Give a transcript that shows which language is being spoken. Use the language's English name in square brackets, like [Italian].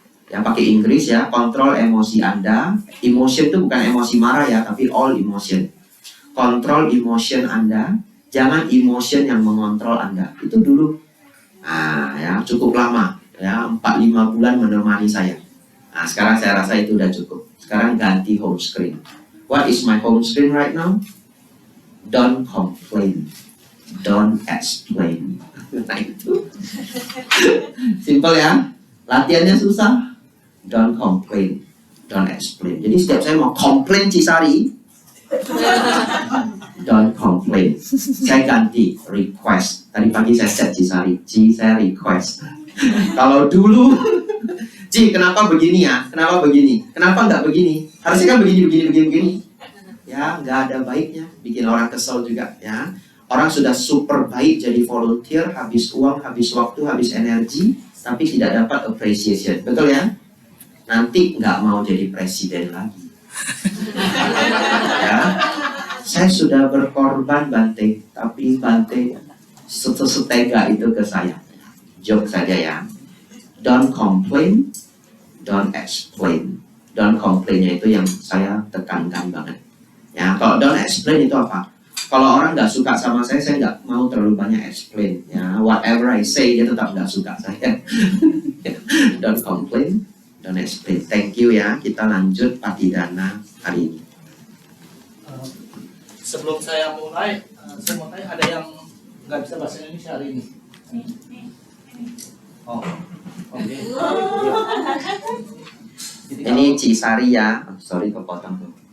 [Indonesian] Ya, pakai Inggris ya, kontrol emosi Anda. Emotion itu bukan emosi marah ya, tapi [English] all emotion. [Indonesian] Kontrol emotion Anda, jangan emotion yang mengontrol Anda. Itu dulu. Nah, ya cukup lama ya, 4-5 bulan menemani saya. Nah, sekarang saya rasa itu udah cukup. Sekarang ganti home screen. [English] What is my home screen right now? Don't complain. Don't explain. [Indonesian] Nah itu simple ya. Latihannya susah. [English] Don't complain, don't explain. [Indonesian] Jadi setiap saya mau komplain Cisari, [English] don't complain. [Indonesian] Saya ganti request. Tadi pagi saya set Cisari, saya request. Kalau dulu, kenapa begini ya? Kenapa begini? Kenapa nggak begini? Harusnya kan begini. Ya, nggak ada baiknya. Bikin orang kesel juga ya. Orang sudah super baik jadi volunteer, habis uang, habis waktu, habis energi, tapi tidak dapat appreciation. Betul ya? Nanti nggak mau jadi presiden lagi. Ya, saya sudah berkorban Bante, tapi Bante setega itu ke saya. Joke saja ya. [English] Don't complain, don't explain. Don't complain- [Indonesian] nya itu yang saya tekankan banget. Ya, kalau don't explain itu apa? Kalau orang nggak suka sama saya nggak mau terlalu banyak explain. Ya, [English] whatever I say [Indonesian] dia tetap nggak suka saya. [English] Don't complain, don't explain. Thank you [Indonesian] ya. Kita lanjut Patidana hari ini. Sebelum saya mulai, saya mau tanya, ada yang nggak bisa bahasa Indonesia hari ini? Oh, oke. Ini Cisari ya. Sorry kepotong tuh.